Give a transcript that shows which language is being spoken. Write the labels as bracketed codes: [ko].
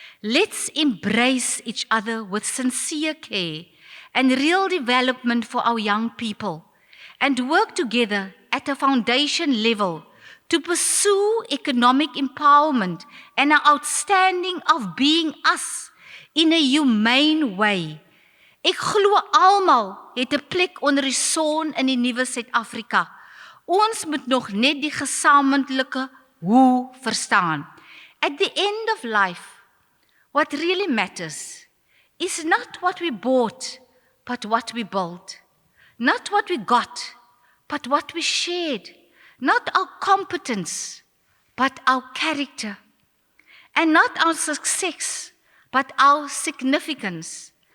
[en] Let's embrace each other with sincere care and real development for our young people, and work together at a foundation level to pursue economic empowerment and our outstanding of being us in a humane way. [af] Ek glo almal het 'n plek onder die son in die nuwe Suid-Afrika. Ons moet nog net die gesamentlike hoe verstaan. [en] At the end of life, what really matters is not what we bought, but what we built. Not what we got, but what we shared. Not our competence, but our character. And not our success, but our significance.